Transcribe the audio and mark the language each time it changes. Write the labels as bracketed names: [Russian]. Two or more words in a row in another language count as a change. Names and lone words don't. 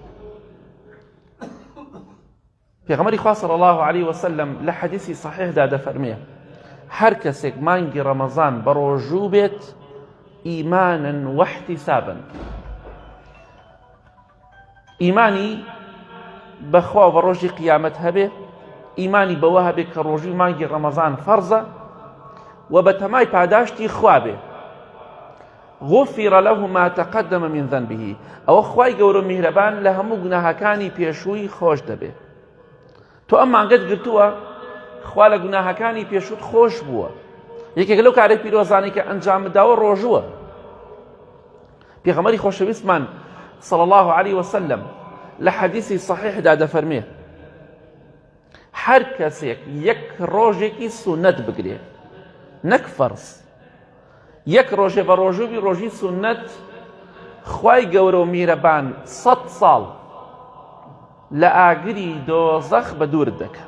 [Central Kurdish] پێغەمبەری خوا [Arabic] صلی الله علیه وسلم [Central Kurdish] لە حەدیثی صحیحدا دەفەرمێ هەر کەسێک مانگی ڕەمەزان بە ڕۆژوو بێت [Arabic] ئیمانن واحتیسابن، [Central Kurdish] ئیمانی بەخوا بە ڕۆژی قیامەت هەبێ، ئیمانی بەوە هەبێ کە ڕۆژی مانگی ڕەمەزان فەرزە و بە تەمای پاداشتی خوا بێ، [Arabic] غفر له ما تقدم من ذنبه، [Central Kurdish] ئەوە خوای گەورە میهرەبان لە هەموو گوناهەکانی پێشووی خۆش دەبێ. تۆ ئەم مانگەت گرتووە، خوا لە گوناهەکانی پێشووت خۆش بووە. یەکێک لەو کارە پیرۆزانی کە ئەنجام بداوە ڕۆژووە. پێغەمبەری خۆشەویستمان [Arabic] صلی الله علیه وسلم [Central Kurdish] لە حەدیثی صحیحدا دەفەرمێ هەر کەسێک یەک ڕۆژێکی سونەت بگرێ، نەک فەرز، یەک ڕۆژێ بە ڕۆژووبی ڕۆژی سونەت، خوای گەورە و میهرەبان 100 ساڵ لە ئاگری دۆزەخ بە دوورت دەکە.